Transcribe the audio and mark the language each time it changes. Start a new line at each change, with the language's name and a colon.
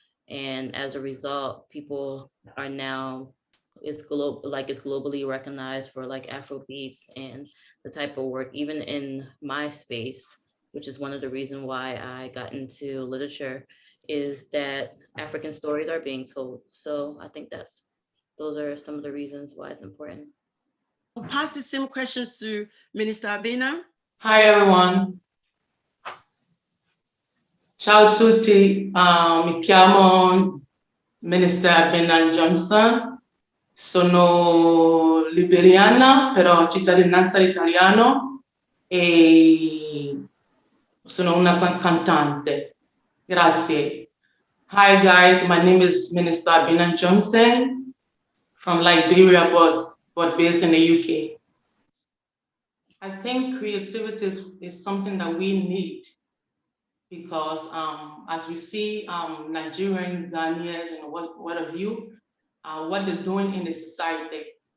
English: And as a result, people are now it's globally recognized for like Afro beats and the type of work, even in my space, which is one of the reasons why I got into literature, is that African stories are being told. So I think those are some of the reasons why it's important. I'll pass the same questions to Minister Abena. Hi everyone.
Italian: Ciao a tutti, mi chiamo Minister Abena Johnson, sono liberiana, però cittadinanza italiano e sono una cantante. Grazie.
English: Hi guys, my name is Minister Abena Johnson from Liberia, but based in the UK. I think creativity is something that we need because as we see Nigerians, Ghanaians, and what have you, what they're doing in the society.